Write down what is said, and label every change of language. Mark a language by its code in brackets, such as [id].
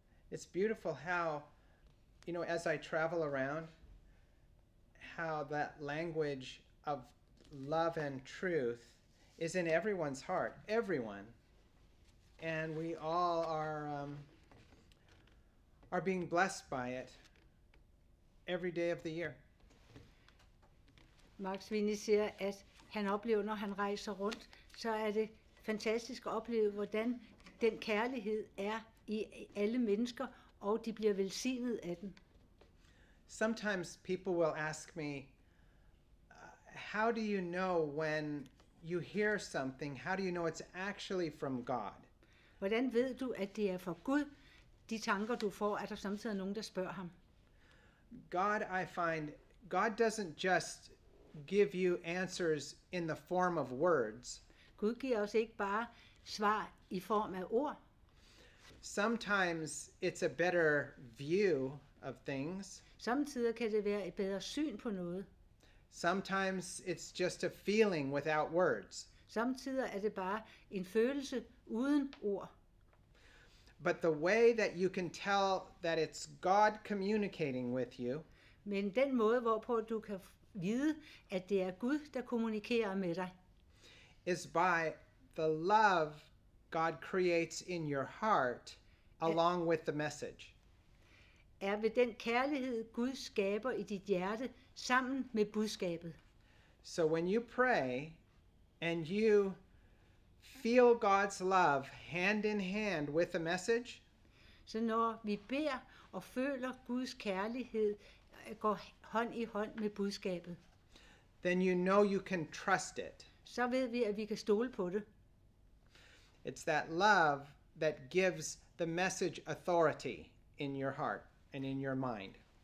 [en] It's beautiful how, as I travel around, how that language of love and truth is in everyone's heart. Everyone. And we all are being blessed by it every day of the year. [da] Max Winnie siger, at han oplever, når han rejser rundt, så er det fantastisk at opleve, hvordan den kærlighed er i alle mennesker, og de bliver velsignet af den. [en] Sometimes people will ask me, how do you know when you hear something, how do you know it's actually from God? [da] Hvordan ved du, at det er fra Gud? De tanker, du får, er der samtidig nogen, der spørger ham. [en] I find, God doesn't just give you answers in the form of words. [da] Gud giver os ikke bare svar i form af ord. [en] Sometimes it's a better view of things. [da] Samtidig kan det være et bedre syn på noget. [en] Sometimes it's just a feeling without words. [da] Samtidig er det bare en følelse uden ord. [en] But the way that you can tell that it's God communicating with you, [da] men den måde, hvorpå du kan vide, at det er Gud, der kommunikerer med dig, [en] is by the love God creates in your heart along with the message. [da] Er ved den kærlighed, Gud skaber i dit hjerte sammen med budskabet. [en] So when you pray and you feel God's love hand in hand with the message, [da] så når vi beder og føler Guds kærlighed går hånd i hånd med budskabet, [en] then you know you can trust it. [da] så ved vi, at vi kan stole på det. [en] It's that love that gives the message authority in your heart and in your mind.